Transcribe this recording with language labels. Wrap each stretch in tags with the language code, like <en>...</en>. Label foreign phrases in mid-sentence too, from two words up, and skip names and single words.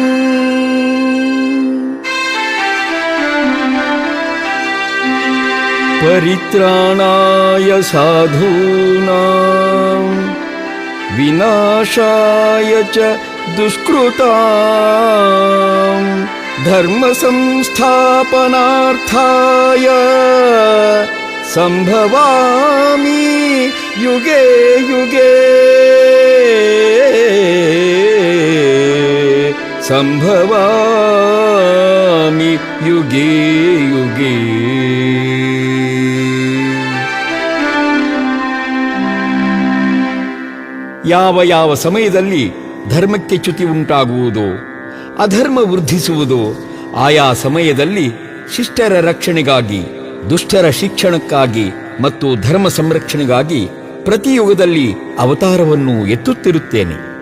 <sa>ಪರಿತ್ರಾಣಾಯ ಸಾಧೂನಾಂ ವಿನಾಶಾಯ ಚ ದುಷ್ಕೃತಾಂ ಧರ್ಮ ಸಂಸ್ಥಾಪನಾರ್ಥಾಯ ಸಂಭವಾಮಿ ಯುಗೇ ಯುಗೇ. ಸಂಭವಾಮಿ ಯುಗೇ ಯುಗೇ.</sa> <kn>ಯಾವ ಯಾವ ಸಮಯದಲ್ಲಿ ಧರ್ಮಕ್ಕೆ ಚ್ಯುತಿ ಉಂಟಾಗುವುದೋ, ಅಧರ್ಮ ವೃದ್ಧಿಸುವುದೋ, ಆಯಾ ಸಮಯದಲ್ಲಿ ಶಿಷ್ಟರ ರಕ್ಷಣೆಗಾಗಿ, ದುಷ್ಟರ ಶಿಕ್ಷಣಕ್ಕಾಗಿ ಮತ್ತು ಧರ್ಮ ಸಂರಕ್ಷಣೆಗಾಗಿ ಪ್ರತಿ ಯುಗದಲ್ಲಿ ಅವತಾರವನ್ನು ಎತ್ತುತ್ತಿರುತ್ತೇನೆ.</kn>